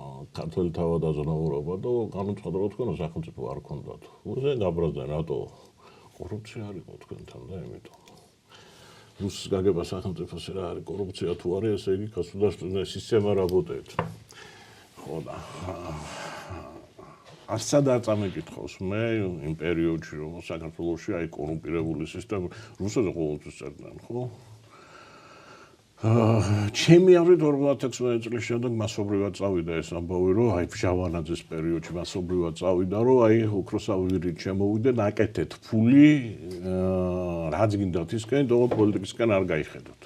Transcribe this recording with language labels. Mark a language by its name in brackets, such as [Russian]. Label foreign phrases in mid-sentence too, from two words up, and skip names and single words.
[Georgian] ქართული თავადაზნაურობა და განუცხადებლად თქვენ სახელმწიფო არ ქონდათ. უზე გაბრაზდნენ რატო კორუფცია არ იყო თქვენთან და იმიტომ. რუსის გაგება სახელმწიფოს რა არის კორუფცია თუ არის, ესე იგი [Russian] государственная система работает. [Georgian] ხო და არცად არ წამეკითხავს მე იმ პერიოდში რომ საქართველოში აი კორუმპირებული სისტემა რუსეთს ყოველთვის წერდნენ, ხო? ჩემი აზრით 56 წლის შემდეგ მასობრივად წავიდა ეს ამბავი, რომ აი ფშავანაძის პერიოდში მასობრივად წავიდა, რომ აი ოქროსავირით შემოვიდნენ, აკეთეთ ფული, რაც გინდათ ისკენ, და პოლიტიკისკენ არ გაიხედოთ.